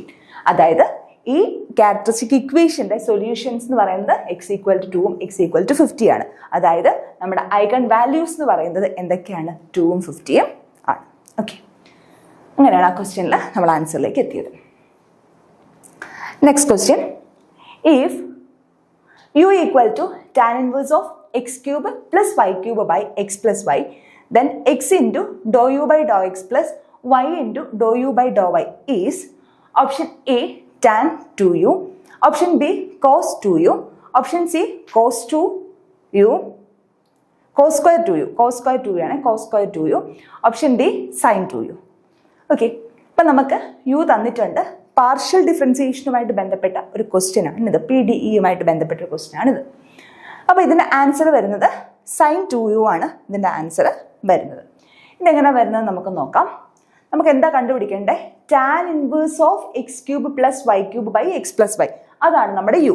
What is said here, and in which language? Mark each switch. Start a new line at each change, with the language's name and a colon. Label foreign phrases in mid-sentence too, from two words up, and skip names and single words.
Malayalam: അതായത് ഈ
English: characteristic equation's solutions
Malayalam: എന്ന് പറയുന്നത്
English: x equal to
Malayalam: 2ഉം
English: x equal to
Malayalam: 50 ആണ്. അതായത് നമ്മുടെ
English: eigen values
Malayalam: എന്ന് പറയുന്നത് എന്തൊക്കെയാണ്? 2ഉം 50ഉം ആണ്. ഓക്കെ, അങ്ങനെയാണ് ആ ക്വസ്റ്റ്യനിൽ നമ്മൾ ആൻസറിലേക്ക് എത്തിയത്.
English: next question, ഇഫ് u ഈക്വൽ ടു tan inverse of x³ plus y³ by x plus y, then x into dou u by dou x plus y into dou u by dou y is option A tan 2u, option B cos 2u, option C cos 2u, cos square 2u ആണ്, cos square 2u, option D sin 2u.
Malayalam: ഓക്കെ, അപ്പം നമുക്ക് u തന്നിട്ടുണ്ട്.
English: partial differentiation
Malayalam: ബന്ധപ്പെട്ട ഒരു ക്വസ്റ്റ്യൻ ആണ് ഇത്. PDEയുമായിട്ട് ബന്ധപ്പെട്ട ഒരു ക്വസ്റ്റ്യൻ ആണിത്. അപ്പോൾ ഇതിൻ്റെ ആൻസർ വരുന്നത് sin 2u ആണ്. ഇതിൻ്റെ ആൻസർ വരുന്നത് ഇതെങ്ങനെ വരുന്നത് നമുക്ക് നോക്കാം. നമുക്ക് എന്താ കണ്ടുപിടിക്കേണ്ടത്?
English: tan inverse of x³ plus y³ by x plus y,
Malayalam: അതാണ് നമ്മുടെ u.